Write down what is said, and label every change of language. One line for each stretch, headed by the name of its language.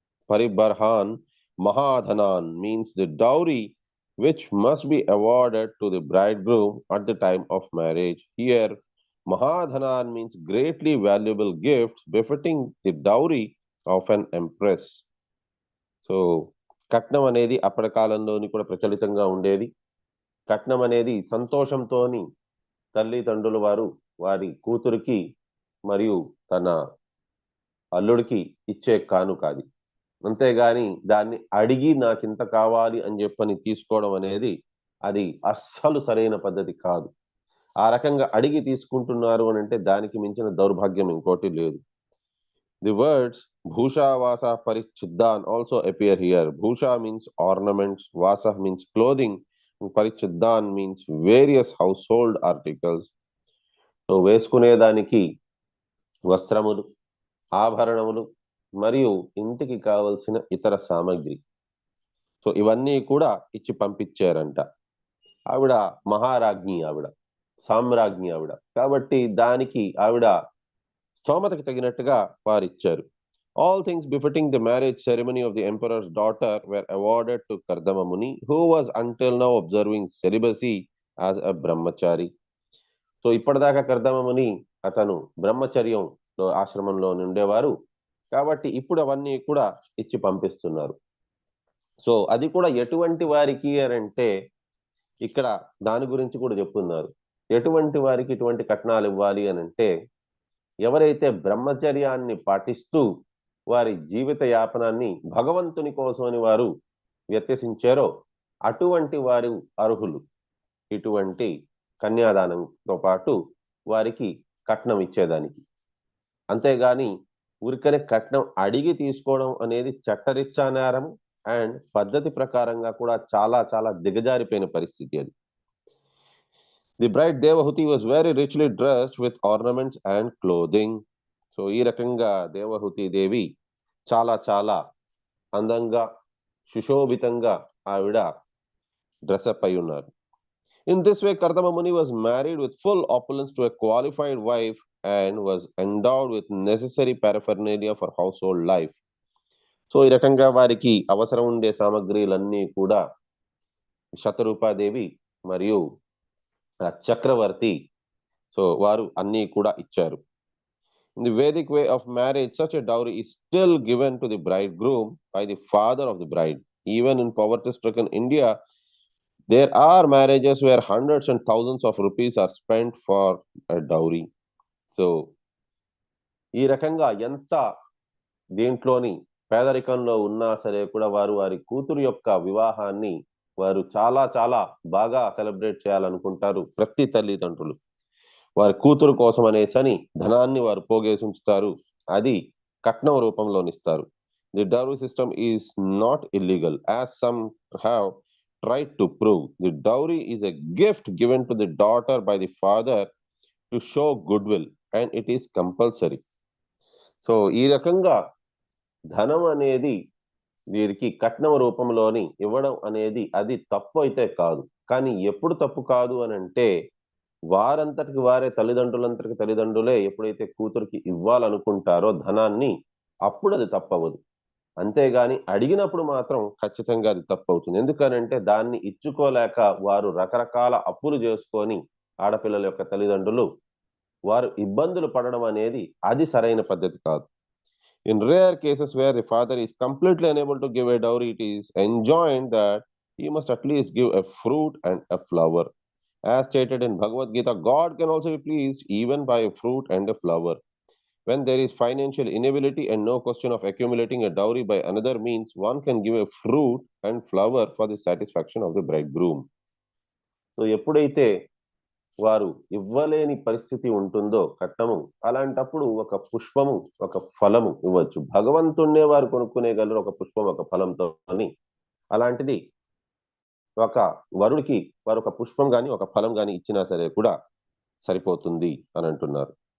English: Paribarhan Mahadhanan means the dowry which must be awarded to the bridegroom at the time of marriage. Here, Mahadhanan means greatly valuable gifts befitting the dowry of an empress.
Telugu: So, కట్నం అనేది అప్పటి కాలంలోని కూడా ప్రచలితంగా ఉండేది. కట్నం అనేది సంతోషంతోని తల్లిదండ్రులు వారు వారి కూతురికి మరియు తన అల్లుడికి ఇచ్చే కానుకాది. అంతేగాని దాన్ని అడిగి నాకింత కావాలి అని చెప్పని తీసుకోవడం అనేది అది అస్సలు సరైన పద్ధతి కాదు. ఆ రకంగా అడిగి తీసుకుంటున్నారు అని అంటే దానికి మించిన దౌర్భాగ్యం ఇంకోటి లేదు.
English: The words Bhusha Vasa Parichiddan also appear here. Bhusha means ornaments, Vasa means clothing, and Parichiddan means various household articles.
Telugu: So వేసుకునేదానికి వస్త్రములు, ఆభరణములు మరియు ఇంటికి కావలసిన ఇతర సామగ్రి. సో ఇవన్నీ కూడా ఇచ్చి పంపించారంట. ఆవిడ మహారాజ్ఞి, ఆవిడ సామ్రాజ్ఞి ఆవిడ, కాబట్టి దానికి ఆవిడ స్తోమతకి తగినట్టుగా వారిచ్చారు.
English: All things befitting the marriage ceremony of the emperor's daughter were awarded to Kardama Muni, who was until now observing celibacy as a brahmachari.
Telugu: So ఇప్పటిదాకా కర్దమ ముని అతను బ్రహ్మచర్యంలో ఆశ్రమంలో ఉండేవారు, కాబట్టి ఇప్పుడు అవన్నీ కూడా ఇచ్చి పంపిస్తున్నారు. సో అది కూడా ఎటువంటి వారికి అంటే ఇక్కడ దాని గురించి కూడా చెప్తున్నారు. ఎటువంటి వారికి ఇటువంటి కట్నాలు ఇవ్వాలి అని అంటే ఎవరైతే బ్రహ్మచర్యాన్ని పాటిస్తూ వారి జీవిత యాపనాన్ని భగవంతుని కోసమని వారు వ్యత్యసించారో అటువంటి వారు అర్హులు ఇటువంటి కన్యాదానంతో పాటు వారికి కట్నం ఇచ్చేదానికి. అంతేగాని ఊరికనే కట్నం అడిగి తీసుకోవడం అనేది చట్టరీత్యా నేరం అండ్ పద్ధతి ప్రకారంగా కూడా చాలా చాలా దిగజారిపోయిన పరిస్థితి అది.
English: The bride Devahuti was very richly dressed with ornaments and clothing.
Telugu: So ఈ రకంగా దేవహుతి దేవి చాలా చాలా అందంగా సుశోభితంగా ఆవిడ డ్రెస్అప్ అయి ఉన్నారు.
English: In this way, Kardama Muni was married with full opulence to a qualified wife and was endowed with necessary paraphernalia for household life.
Telugu: So ఈ రకంగా వారికి అవసరం ఉండే సామగ్రిలన్నీ కూడా శతరూపాదేవి మరియు చక్రవర్తి సో వారు అన్నీ కూడా ఇచ్చారు.
English: In the Vedic way of marriage, such a dowry is still given to the bridegroom by the father of the bride. Even in poverty-stricken India, there are marriages where hundreds and thousands of rupees are spent for a dowry.
Telugu: So, ఈ రకంగా ఎంత దీంట్లోని పేదరికంలో ఉన్నా సరే కూడా వారు వారి కూతురు యొక్క వివాహాన్ని వారు చాలా చాలా బాగా సెలబ్రేట్ చేయాలనుకుంటారు ప్రతి తల్లిదండ్రులు. వారి కూతురు కోసం అనేసని ధనాన్ని వారు పోగేసి ఉంచుతారు. అది కట్నం రూపంలోనిస్తారు.
English: The dowry system is not illegal, as some have tried to prove. The dowry is a gift given to the daughter by the father to show goodwill, and it is compulsory.
Telugu: So ఈ రకంగా ధనం అనేది వీరికి కట్నం రూపంలోని ఇవ్వడం అనేది అది తప్పు అయితే కాదు. కానీ ఎప్పుడు తప్పు కాదు అని అంటే వారంతటికి వారే తల్లిదండ్రులంతటికి తల్లిదండ్రులే ఎప్పుడైతే కూతురికి ఇవ్వాలనుకుంటారో ధనాన్ని అప్పుడు అది తప్పవదు. అంతేగాని అడిగినప్పుడు మాత్రం ఖచ్చితంగా అది తప్పవుతుంది. ఎందుకనంటే దాన్ని ఇచ్చుకోలేక వారు రకరకాల అప్పులు చేసుకొని ఆడపిల్లల యొక్క తల్లిదండ్రులు వారు ఇబ్బందులు పడడం అనేది అది సరైన పద్ధతి కాదు.
English: In rare cases where the father is completely unable to give a dowry, it is enjoined that he must at least give a fruit and a flower. As stated in Bhagavad Gita, God can also be pleased even by a fruit and a flower. When there is financial inability and no question of accumulating a dowry by another means, one can give a fruit and flower for the satisfaction of the bridegroom.
Telugu: So, ఎప్పుడైతే వారు ఇవ్వలేని పరిస్థితి ఉంటుందో కట్నము, అలాంటప్పుడు ఒక పుష్పము ఒక ఫలము ఇవ్వచ్చు. భగవంతుణ్ణే వారు కొనుక్కునేగలరు ఒక పుష్పం ఒక ఫలంతో. అలాంటిది ఒక వరుడికి వారు ఒక పుష్పం గాని ఒక ఫలం గాని ఇచ్చినా సరే కూడా సరిపోతుంది అని అంటున్నారు.